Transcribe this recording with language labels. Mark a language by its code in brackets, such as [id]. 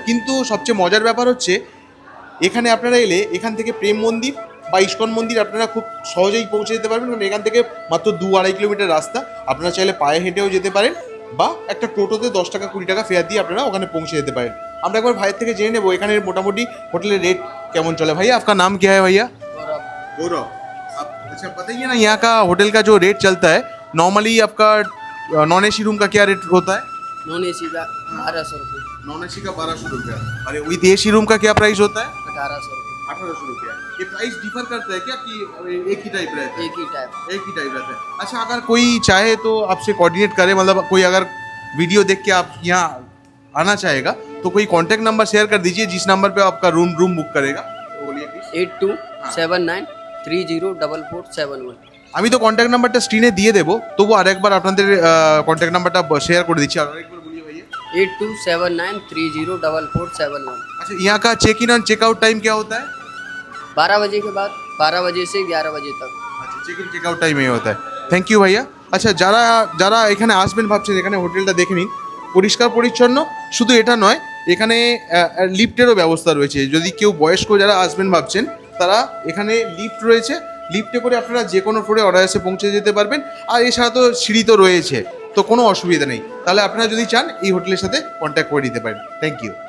[bn] কিন্তু সবচেয়ে মজার ব্যাপার হচ্ছে এখানে আপনারা এলে এখান থেকে প্রেম মন্দির বা ইস্কন মন্দির আপনারা খুব সহজেই পৌঁছে যেতে পারবেন, কারণ এখান থেকে মাত্র 2-2.5 কিলোমিটার রাস্তা। আপনারা চাইলে পায়ে হেঁটেও যেতে পারেন বা একটা টোটোতে 10 টাকা 20 টাকা ফেয়ার দিয়ে আপনারা ওখানে পৌঁছে যেতে পারেন। আমরা একবার ভাইয়ের থেকে জেনে নেবো এখানে মোটামুটি হোটেলের রেট কেমন চলে। ভাইয়া, আপনার [hi] नाम क्या है भैया? गौरव। अच्छा, बताइए ना यहाँ का होटल का जो रेट चलता है नॉर्मली आपका नॉन एसी रूम का क्या रेट होता है? नॉन एसी का 1200 रुपये। नॉन एसी का 1200 रुपया। अरे विद एसी रूम का क्या प्राइस होता है? 1800 रुपये। 1800 रुपया। ये प्राइस डिफर करता है क्या कि एक ही टाइप रहता है? एक ही टाइप रहता है। अच्छा, अगर कोई चाहे तो आपसे कोऑर्डिनेट करे, मतलब कोई अगर वीडियो देख के आप यहाँ आना चाहेगा तो कोई कांटेक्ट नंबर शेयर कर दीजिए जिस नंबर पे आपका रूम बुक करेगा। तो बोलिए प्लीज। 8279304471। [bn] আমি তো কন্ট্যাক্ট নাম্বারটা স্ক্রিনে দিয়ে দেবো, তবু আরেকবার আপনাদের কন্ট্যাক্ট নাম্বারটা শেয়ার করে দিচ্ছি। আর আরেকবার [hi] বলিए भैया। 8279304471। अच्छा, यहाँ का चेक इन और चेकआउट टाइम क्या होता है? 12 बजे के बाद 12 बजे से 11 बजे तक। अच्छा, चेक इन चेकआउट टाइम এই होता है। [bn] থ্যাংক ইউ ভাইয়া। আচ্ছা, যারা এখানে আসবেন ভাবছেন এখানে হোটেলটা দেখে নিন, পরিষ্কার পরিচ্ছন্ন। শুধু এটা নয়, এখানে লিফটেরও ব্যবস্থা রয়েছে। যদি কেউ বয়স্ক যারা আসবেন ভাবছেন তারা এখানে লিফট রয়েছে, লিফটে করে আপনারা যে কোনো ফ্লোরে অনায়াসে পৌঁছে যেতে পারবেন। আর এছাড়া তো সিঁড়ি তো রয়েছে, তো কোনো অসুবিধা নেই। তাহলে আপনারা যদি চান এই হোটেলের সাথে কন্ট্যাক্ট করে নিতে পারেন। Thank you.